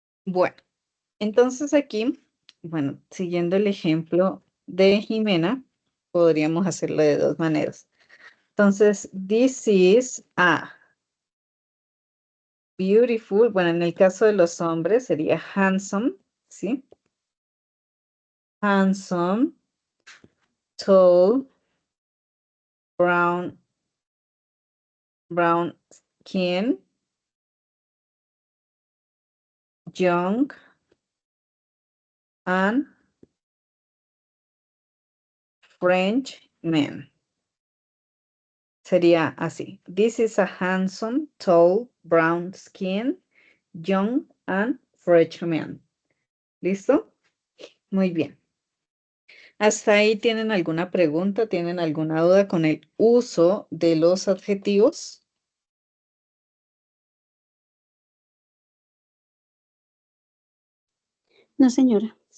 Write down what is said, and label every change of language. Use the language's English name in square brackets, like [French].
[Spanish] Bueno, entonces aquí, bueno, siguiendo el ejemplo de Jimena, podríamos hacerlo de dos maneras. Entonces, [English] this is a. beautiful. [Spanish] Bueno, en el caso de los hombres sería handsome, ¿sí? [English] Handsome, tall, brown skin, young, and French man. [Spanish] Sería así. [English] This is a handsome, tall, brown skin, young, and French man. [Spanish] ¿Listo? Muy bien. ¿Hasta ahí tienen alguna pregunta? ¿Tienen alguna duda con el uso de los adjetivos? No, señora.